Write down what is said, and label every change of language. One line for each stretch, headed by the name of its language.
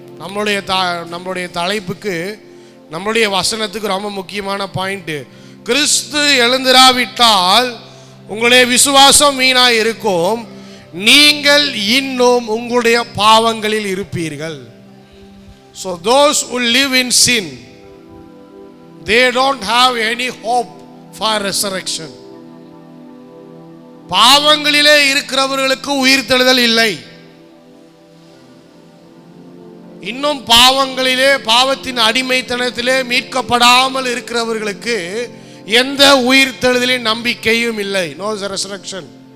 Tamil: நம்மளுடைய தலைப்புக்கு, நம்மளுடைய வசனத்துக்கு ரொம்ப முக்கியமான பாயிண்ட். கிறிஸ்து எழுந்திராவிட்டால் உங்களுடைய விசுவாசம் வீணாய் இருக்கும், நீங்கள் இன்னும் உங்களுடைய பாவங்களில் இருப்பீர்கள்.
English: So those who live in sin, they don't have any hope for resurrection.
Tamil: பாவங்களிலே இருக்கிறவர்களுக்கு உயிர்த்தெழுதல் இல்லை. இன்னும் பாவங்களிலே, பாவத்தின் அடிமைத்தனத்திலே மீட்கப்படாமல் இருக்கிறவர்களுக்கு எந்த உயிர்த்தெழுதலின் நம்பிக்கையும் இல்லை,
English: No resurrection.